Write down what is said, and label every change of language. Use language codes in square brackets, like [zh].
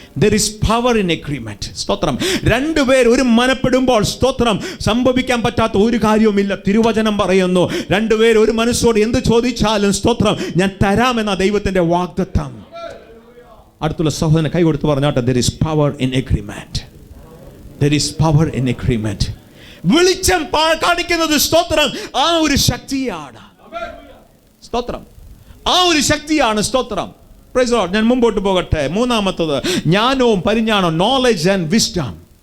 [en] There is power in agreement. [ml] സ്തോത്രം. രണ്ടുപേർ ഒരു മനപ്പെടുമ്പോൾ, സ്തോത്രം, സംഭവിക്കാൻ പറ്റാത്ത ഒരു കാര്യവുമില്ല. തിരുവചനം പറയുന്നു, രണ്ടുപേർ ഒരു മനസ്സോട് എന്ത് ചോദിച്ചാലും, സ്തോത്രം, ഞാൻ തരാമെന്ന ദൈവത്തിന്റെ വാഗ്ദത്തം. അടുത്തുള്ള സഹോദരനെ കൈ കൊടുത്ത് പറഞ്ഞാട്ടെ, [en] there is power in agreement. There is power in agreement. [ml] വെളിച്ചം കാണിക്കുന്നത്, സ്തോത്രം, ആ ഒരു ശക്തിയാണ്. സ്തോത്രം. ആ ഒരു ശക്തിയാണ്. സ്തോത്രം. [en] Praise the Lord. [ml] ഞാൻ മുമ്പോട്ട് പോകട്ടെ. മൂന്നാമത്തത്, ജ്ഞാനവും പരിജ്ഞാനവും, [en] Knowledge and wisdom.